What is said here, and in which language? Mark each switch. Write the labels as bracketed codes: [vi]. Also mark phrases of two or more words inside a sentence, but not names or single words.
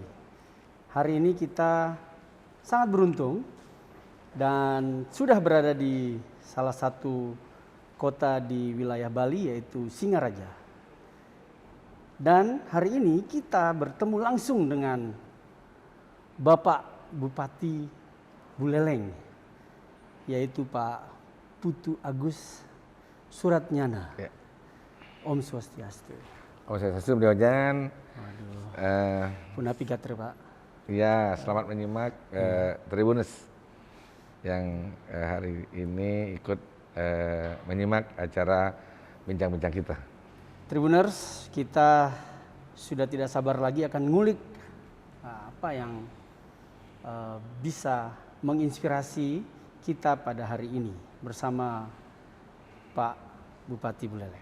[id] Hari ini kita sangat beruntung dan sudah berada di salah satu kota di wilayah Bali yaitu Singaraja. Dan hari ini kita bertemu langsung dengan Bapak Bupati Buleleng yaitu Pak Putu Agus Suratnyana. Ya. [ban] Om Swastiastu. Om Swastiastu, beliau Ojan. Waduh. Punapi Gatre Pak. [id] Ya, selamat menyimak Tribuners yang hari ini ikut menyimak acara bincang-bincang kita. Tribuners, kita sudah tidak sabar lagi akan ngulik apa yang bisa menginspirasi kita pada hari ini bersama Pak Bupati Buleleng.